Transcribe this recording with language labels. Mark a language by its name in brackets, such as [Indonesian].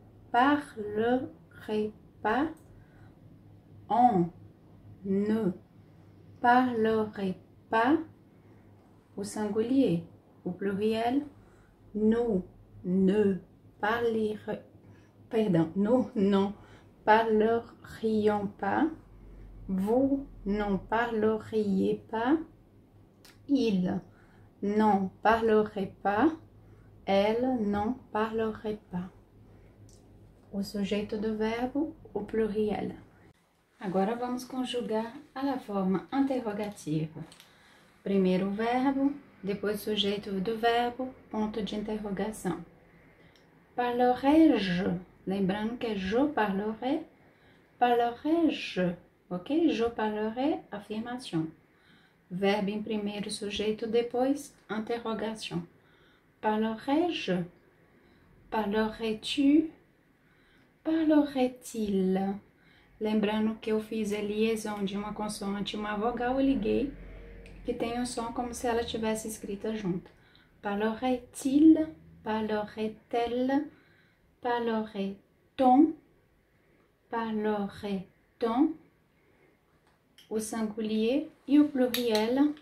[French] parlerait pas, on ne parlerait pas, au singulier, au pluriel, nous ne parlerions, nous n'en parlerions pas, vous n'en parleriez pas, il n'en parlerait pas, elle n'en parlerait pas. [Portuguese] O sujeito do verbo, o pluriel. Agora vamos conjugar a forma interrogativa. Primeiro o verbo, depois o sujeito do verbo, ponto de interrogação. [French] Parlerai-je? [Portuguese] Lembrando que é [French] je parlerai, parlerai-je, ok? [Portuguese] Je parlerai, afirmação. Verbo em primeiro, sujeito depois, interrogação. [French] Parlerai-je? Parlerais-tu? [Portuguese] Parlerait-il? Lembrando que eu fiz a liaison de uma consoante e uma vogal, eu liguei, que tem um som como se ela tivesse escrita junto. [French] Parlerait-il? Parlerait-elle? Parlerait-on? parlerait-on au singulier et au pluriel.